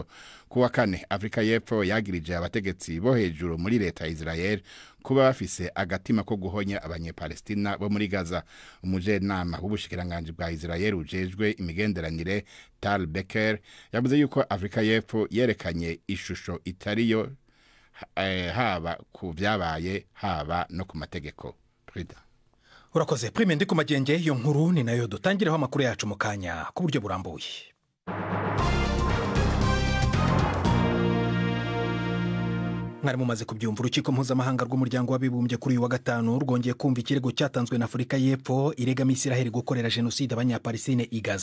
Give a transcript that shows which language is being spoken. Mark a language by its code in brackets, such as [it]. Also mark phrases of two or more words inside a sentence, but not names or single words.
[rn] Kuwa kane Afrika y'Epfo yagirije abategetsi bo hejuru muri leta ya Israel kuba bafise agatima ko guhonya abanyepalestina bo muri Gaza. Umujenama w'ubushikiranganje bwa Israel ujejwe imigenderanire Tal Becker yavuze yuko Afrika y'Epfo yerekanye ishusho itariyo haba ku byabaye haba no ku mategeko. Prida urakoze Prime ndi ku magenge. [rw] Iyo nkuru ni nayo dutangiraho amakuru yacu mu kanya ku buryo burambuye. Mwari mumaze kubyumva, urukiko mpuzamahanga rw'umuryango w'abibumbye kuri uyu wa gatanu rwongeye kumva ikirego cyatanzwe na Afrika y'Epfo iregama Israel gukorera genocide abanyapalestine i Gaza.